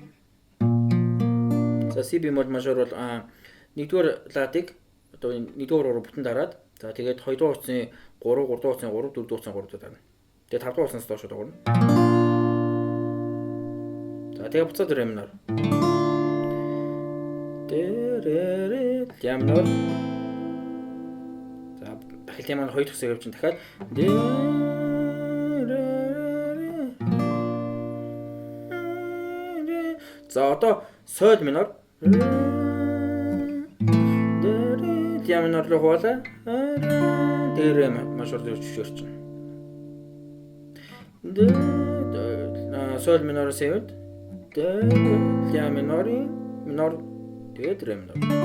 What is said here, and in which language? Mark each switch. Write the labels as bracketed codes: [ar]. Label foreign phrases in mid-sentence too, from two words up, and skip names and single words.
[mn] За [ru] си бемол мажор [mn] бол нэгдүгээр ладыг одоо нэгдүгээр уруу бүтэн дараад за тэгээд хоёрдугаар утасны 3, 3-р утасны 3, 4-р утасны 3 дарна. Тэгээд 5-р утаснаас доош дуурна. За тэгээд буцаад [ru] ре минор. Ре ля минор. [mn] Дахилтын маань хоёр дахь хэсэг явж дахиад за одоо [ru] соль минор ля минор [mn] руу хуулаа [ru] ре мажор [mn] руу чирчин [ru] соль минор [mn] сэвэд [ru] ля минор [mn] тэгээд [ru] ре минор.